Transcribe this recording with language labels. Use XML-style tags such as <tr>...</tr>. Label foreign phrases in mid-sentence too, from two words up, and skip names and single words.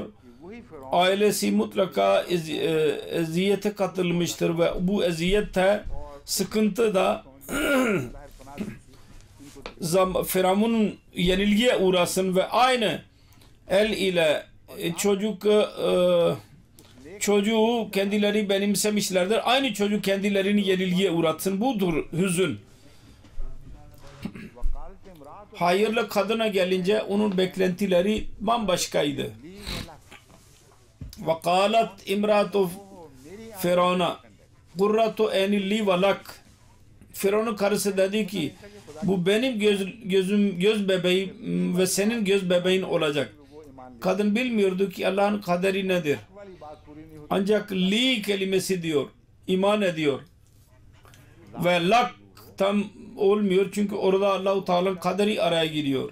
<tr>Ailesi mutlaka eziyete katılmıştır ve bu eziyette, sıkıntı da Firavun'un yenilgiye uğrasın ve aynı el ile çocuğu kendileri benimsemişlerdir. Aynı çocuk kendilerini yenilgiye uğratsın. Budur hüzün. Hayırlı kadına gelince onun beklentileri bambaşkaydı.</tr> <ar>وَقَالَتْ اِمْرَاتُ</ar> <tr>Firavun'a</tr> <ar>قُرَّةُ اَنِ لِي وَلَكْ</ar> <tr>Firavun'un karısı dedi ki bu benim göz bebeğim ve senin göz bebeğin olacak. Kadın bilmiyordu ki Allah'ın kaderi nedir. Ancak li kelimesi diyor. İman ediyor. Ve lak tam olmuyor çünkü orada Allah-u Teala'nın kaderi araya giriyor.</tr>